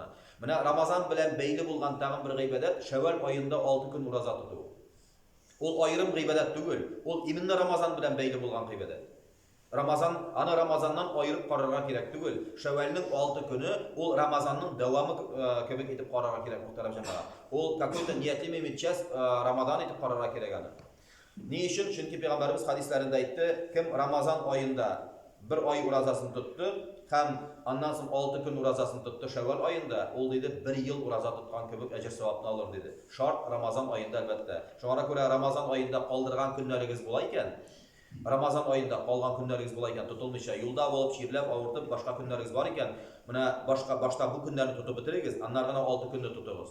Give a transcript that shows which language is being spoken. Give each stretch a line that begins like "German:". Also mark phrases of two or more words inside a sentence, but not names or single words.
Tatar: Менә Рамазан белән бәйле булган тагын бер гыйбадәт Шәввал аенда 6 көн ураза тоту. Ул аерым гыйбадәт түгел, ул именно Рамазан белән бәйле булган гыйбадәт. Аны Рамазаннан аерып карарга кирәк түгел. Шәввалның 6 көне ул Рамазанның дәвамы кебек итеп карарга кирәк, мөхтәрәм җәмәгать. Ул
Russian: какой-то неотъемлемый часть
Tatar: Рамазан итеп карарга кирәк аны. Ни өчен? Чөнки Пәйгамбәрбез хадисләрендә әйтте, кем Рамазан аенда бер ай уразасын тотты, һәм аннан соң 6 көн уразасын тотты Шәввал аенда, ул диде 1 ел ураза тоткан кебек әҗр савапны алыр диде. Шарт Рамазан аенда әлбәттә. Шуңа күрә Рамазан аенда калдырган көннәрегез була икән, Рамазан аенда калган көннәрегез була икән, тотылмыйча юлда булып, чирләп, авыртып, башка көннәрегез бар икән, менә башта бу көннәрне тотып бетерегез, аннан гына 6 көнне тотыгыз.